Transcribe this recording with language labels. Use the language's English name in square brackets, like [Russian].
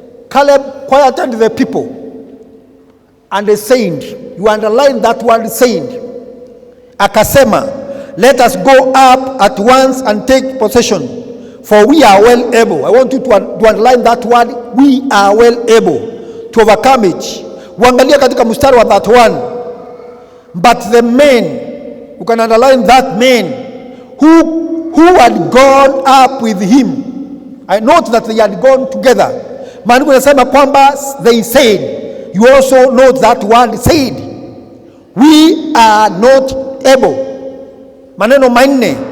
[English] Caleb quieted the people. And they said, you underline that word said. [Swahili] Akasema, [English] let us go up at once and take possession, for we are well able. I want you to underline that word, we are well able to overcome it. [Swahili] Uangalia katika mstari wa 31. [English] But the men, you can underline that men, who had gone up with him. I note that they had gone together. [Swahili] Maandiko yanasema kwamba [English] they said. You also note that word said. We are not able. [Swahili] Maneno manne.